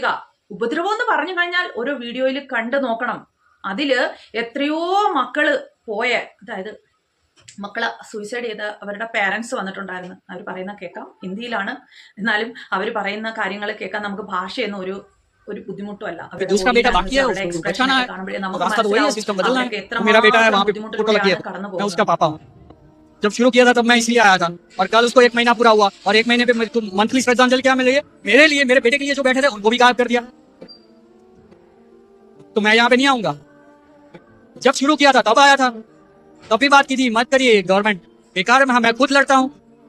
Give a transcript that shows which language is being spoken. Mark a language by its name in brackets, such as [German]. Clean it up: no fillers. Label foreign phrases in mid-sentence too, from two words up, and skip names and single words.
[Malayalam] ഉപദ്രവം എന്ന് പറഞ്ഞു കഴിഞ്ഞാൽ ഓരോ വീഡിയോയിൽ കണ്ടു നോക്കണം. അതില് എത്രയോ മക്കള് പോയ, അതായത് മക്കളെ സൂയിസൈഡ് ചെയ്ത അവരുടെ പേരൻസ് വന്നിട്ടുണ്ടായിരുന്നു. അവർ പറയുന്ന കേൾക്കാം, ഹിന്ദിയിലാണ്. എന്നാലും അവർ പറയുന്ന കാര്യങ്ങൾ കേൾക്കാൻ നമുക്ക് ഭാഷയൊന്നും ഒരു बुद्धिमुट्टല്ല. [Hindi] दूसरा बेटा बाकी है, उसको बचाना है, रास्ता तो वही है, सिस्टम बदलना है। मेरा बेटा है वहाँ पे फोटो लगी है, मैं उसका पापा हूँ। जब शुरू किया था तब मैं इसलिए आया था, और कल उसको 1 महीना पूरा हुआ, और 1 महीने पे मंथली श्रद्धांजलि क्या मिल रही है मेरे लिए, मेरे बेटे के लिए जो बैठे थे उनको भी गायब कर दिया। तो मैं यहाँ पे नहीं आऊंगा। जब शुरू किया था तब आया था, तब भी बात की थी मत करिए गवर्नमेंट बेकार है, मैं खुद लड़ता हूँ।